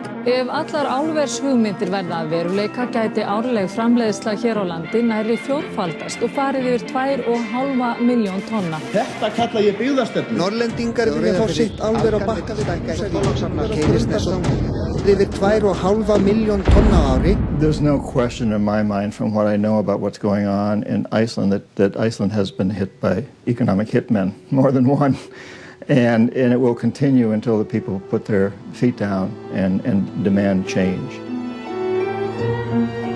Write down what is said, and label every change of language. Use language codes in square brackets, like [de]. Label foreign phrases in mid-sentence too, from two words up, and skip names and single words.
[is] Ef allar álvershugmyndir verða að veruleika gæti árleg framleiðsla hér á landi nærri fjórfaldast og farið yfir 2,5 milljón tonna. Þetta kalla ég byggðastefnu. Norrlendingar vilja fá sitt álver á Bakka við Húsavík. Keilisnes yfir 2,5 milljón tonna á ári. [en] There's no question in my mind from what I know about what's going on in Iceland that Iceland has been hit by economic hitmen, more than one. And it will continue until the people put their feet down and demand change.